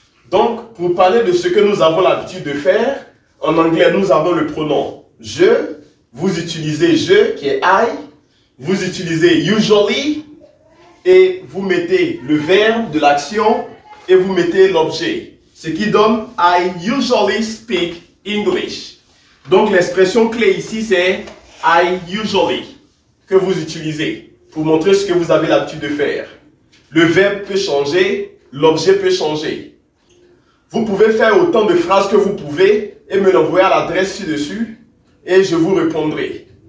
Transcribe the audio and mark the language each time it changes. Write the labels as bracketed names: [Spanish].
[French] Donc, pour parler de ce que nous avons l'habitude de faire, en anglais, nous avons le pronom je, vous utilisez je, qui est I, vous utilisez usually, et vous mettez le verbe de l'action, et vous mettez l'objet. Ce qui donne [English] I usually speak English. [French] Donc, l'expression clé ici, c'est I usually, que vous utilisez pour montrer ce que vous avez l'habitude de faire. Le verbe peut changer, l'objet peut changer. Vous pouvez faire autant de phrases que vous pouvez et me l'envoyer à l'adresse ci-dessus et je vous répondrai.